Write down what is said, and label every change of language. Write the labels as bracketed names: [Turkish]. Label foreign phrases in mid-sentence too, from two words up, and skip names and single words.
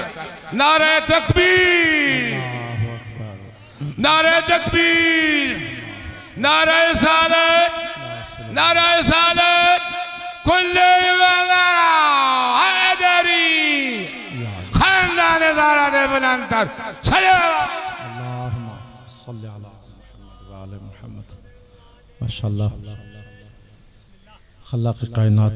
[Urdu] نعرۂ تکبیر، نعرۂ تکبیر، نعرۂ صلوٰۃ، نعرۂ صلوٰۃ، کل وزرا حیدری، خاندان زہرا دے بلندتر صلوات. [Arabic] اللهم صل على محمد وآل محمد. [Urdu] ماشاءاللہ خلاق کائنات.